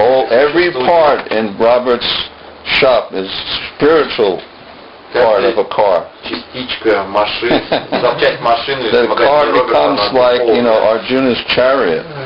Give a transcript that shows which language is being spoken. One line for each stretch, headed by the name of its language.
English: Every part in Robert's shop is spiritual part of a car.
Russian: Частичка машин, запчасть машины.
English: The car becomes like, Arjuna's chariot.